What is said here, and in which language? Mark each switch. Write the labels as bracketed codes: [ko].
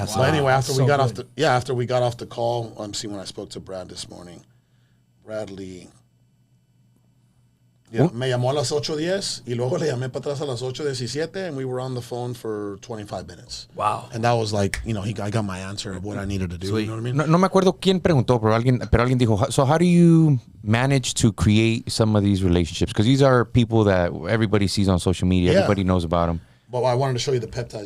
[en] So anyway, after we got off the call, I'm seeing when I spoke to Brad this morning. Brad Lee. [es] Yeah, me llamó a las 8:10 y luego le llamé para atrás a las 8:17 [en] and we were on the phone for 25 minutes. Wow. And that was like, I got my answer of what I needed to do. Sweet. You know what I mean? [es] No me acuerdo quién preguntó, pero alguien dijo, [en] so how do you manage to create some of these relationships? Because these are people that everybody sees on social media. Yeah. Everybody knows about them. But I wanted to show you the peptides.